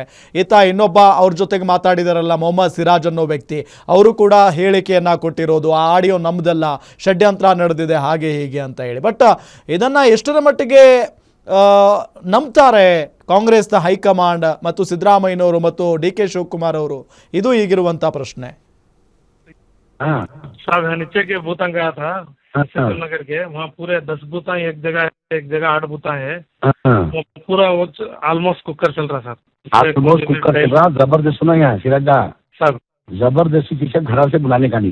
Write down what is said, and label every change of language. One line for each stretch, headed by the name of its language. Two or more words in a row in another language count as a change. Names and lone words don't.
Kannada: ಇನ್ನೊಬ್ಬ ಅವ್ರ ಜೊತೆಗೆ ಮಾತಾಡಿದಾರಲ್ಲ ಮೊಹಮ್ಮದ್ ಸಿರಾಜ್ ಅನ್ನೋ ವ್ಯಕ್ತಿ, ಅವರು ಕೂಡ ಹೇಳಿಕೆಯನ್ನು ಕೊಟ್ಟಿರೋದು ಆ ಆಡಿಯೋ ನಮ್ಮದಲ್ಲ, ಷಡ್ಯಂತ್ರ ನಡೆದಿದೆ ಹಾಗೆ ಹೀಗೆ ಅಂತ ಹೇಳಿ. ಬಟ್ ಇದನ್ನು ಎಷ್ಟರ ಮಟ್ಟಿಗೆ ನಂಬ್ತಾರೆ ಕಾಂಗ್ರೆಸ್ನ ಹೈಕಮಾಂಡ್ ಮತ್ತು ಸಿದ್ದರಾಮಯ್ಯನವರು ಮತ್ತು DK ಶಿವಕುಮಾರ್ ಅವರು? ಇದು ಈಗಿರುವಂಥ ಪ್ರಶ್ನೆ.
Hindi: साहब यहाँ नीचे के बूथा गया था नगर के, वहाँ पूरे 10 बूथा एक जगह 8 बूथा है, वो पूरा
English: almost cooker
Hindi: चल रहा सर.
English: almost cooker
Hindi: चल रहा. जबरदस्त सुना यहाँ सिराजा सर, जबरदस्ती किसी घर से बुलाने का